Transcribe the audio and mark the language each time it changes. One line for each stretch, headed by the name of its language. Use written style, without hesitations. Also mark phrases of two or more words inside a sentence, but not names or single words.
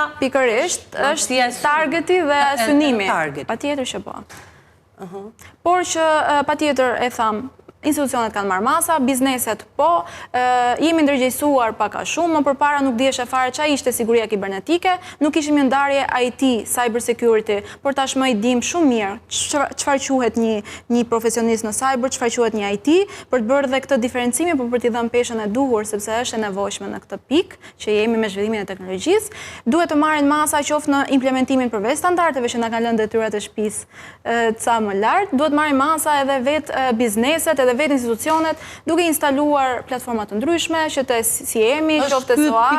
Albanian: pikërisht është targeti dhe synimi. Patjetër që po. Por që patjetër e tham, institucionet kanë marrë masa, bizneset po, jemi ndërgjegjësuar pak a shumë, më përpara nuk diheshe fare çfarë ishte siguria kibernetike, nuk kishim një ndarje IT,
English: cyber security,
Albanian: por tashmë i dim shumë mirë çfarë quhet një profesionist në cyber, çfarë quhet një IT, për të bërë dhe këtë diferencimi, por për t'i dhënë peshën e duhur, sepse është e nevojshme në këtë pikë që jemi me zhvillimin e teknologjisë, duhet të marrin masa qoftë në implementimin përveç standardeve që na kanë lënë detyrat e shtëpisë ca më lart, duhet marrin masa edhe vetë bizneset, edhe vetë institucionet, duke instaluar platforma të ndryshme, që të si jemi, qoftë të soari.